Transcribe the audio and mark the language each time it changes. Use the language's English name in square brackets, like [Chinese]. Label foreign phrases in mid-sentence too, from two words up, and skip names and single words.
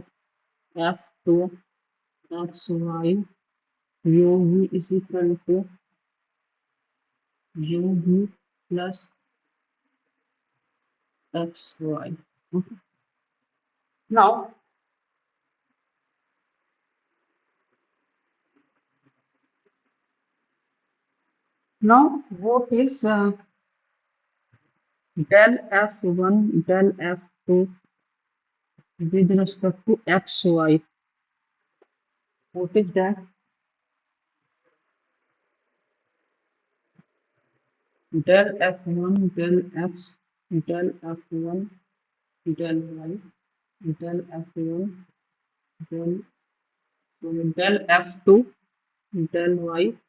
[English] F2 xy uv is equal to uv plus xy. Okay. Now, what is del f1 del f2 with respect to xy? What is that? Del f1 del x del f1 del y del f1 del del f2 del y